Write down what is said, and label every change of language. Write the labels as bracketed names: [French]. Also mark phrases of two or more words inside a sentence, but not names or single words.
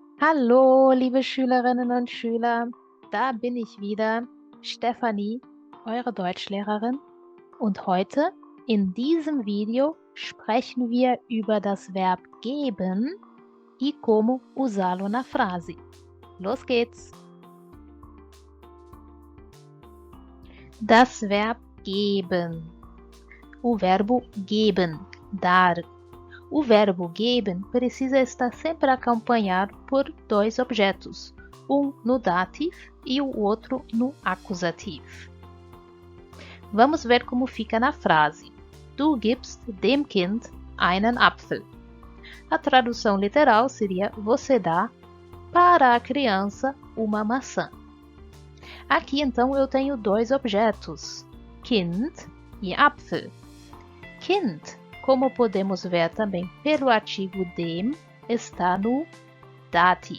[German] Hallo, liebe Schülerinnen und Schüler, da bin ich wieder, Stefanie, eure Deutschlehrerin. Und heute in diesem Video sprechen wir über das Verb geben [Portuguese] e como usá-lo na frase. [German] Los geht's! Das Verb geben. [Portuguese] O verbo geben, dar. O verbo geben precisa estar sempre acompanhado por dois objetos, um no dativo e o outro no acusativo. Vamos ver como fica na frase. [German] Du gibst dem Kind einen Apfel. [Portuguese] A tradução literal seria você dá para a criança uma maçã. Aqui então eu tenho dois objetos, Kind e Apfel. Kind, como podemos ver também pelo artigo dem, está no dativo.